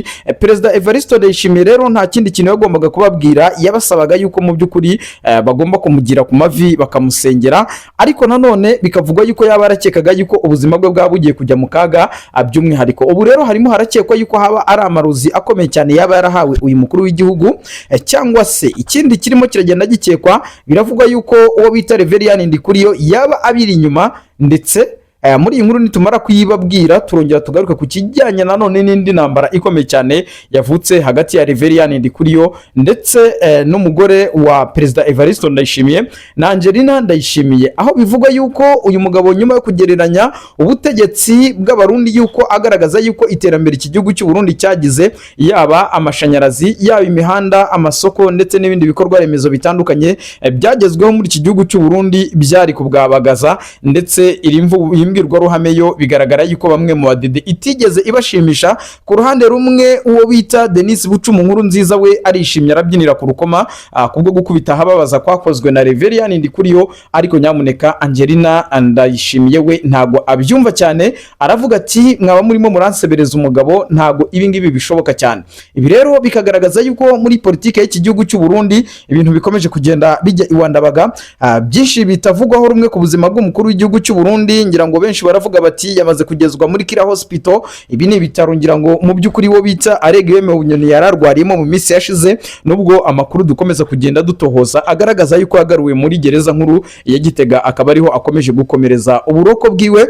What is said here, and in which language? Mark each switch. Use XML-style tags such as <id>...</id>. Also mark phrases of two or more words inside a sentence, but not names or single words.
<rw>Perezida Evariste Ndayishimiye rero nta kindi kintu yagombaga kubabwira, yabasabaga yuko mu by'ukuri bagomba kumugira ku mavi bakamusengera. Ariko nanone bikavugwa yuko yaba arakekaga yuko ubuzima bwe bwaba bugiye kujya mu kaga by'umwihariko. Ubu rero harimo harakekwa yuko haba ari amarozi akomeye cyane yaba yarahawe uyu mukuru w'igihugu, cyangwa se ikindi kirimo kiragenda gikekwa, biravugwa yuko uwo bita Reverien Ndikuriyo yaba abiri inyuma. Ndetse muri iyi nkuru nitumara kuyibabwira turongera tugaruka ku kijyanye nanone n'indi ntambara ikomeye cyane yavutse hagati ya Reverien Ndikuriyo ndetse n'umugore wa Perezida Evariste Ndayishimiye na Angelina Ndayishimiye, aho bivugwa yuko uyu mugabo nyuma yo kugereranya ubutegetsi bw'abarundi yuko agaragaza yuko iterambere iki gihugu cy'u Burundi cyagize, yaba amashanyarazi, yaba imihanda, amasoko ndetse n'ibindi bikorwa remezo bitandukanye byagezweho muri iki gihugu cy'u Burundi byari kubwabagaza, ndetse imbwirwaruhame yo bigaragara yuko bamwe mu badede itigeze ibashimisha. Ku ruhande rumwe uwo bita Denis Bucumu nkuru nziza we arishimye arabyinira ku rukoma kubwo gukubita hababaza kwakozwe na Reverien Ndikuriyo, ariko nyamuneka Angelina Ndayishimiye we ntago abyumva cyane, aravuga ati mwaba murimo muransebereza umugabo, ntago ibi ngibi bishoboka cyane. Ibi rero bikagaragaza yuko muri politike y'iki gihugu cy'u Burundi ibintu bikomeje kugenda bijya iwandabaga, byinshi bitavugwaho rumwe ku buzima bw'umukuru w'igihugu cy'u Burundi. Ngira ngo benshi baravuga bati yamaze kugezwa muri Kira Hospital. Ibi ni ibitaro ngira ngo mu by'ukuri wo bita Aregweme Bunyoni yararwariyemo mu minsi yashize, nubwo amakuru dukomeza kugenda dutohoza agaragaza yuko yagaruwe muri gereza nkuru ya Gitega, akaba ariho akomeje gukomereza uburoko bwiwe.</rw>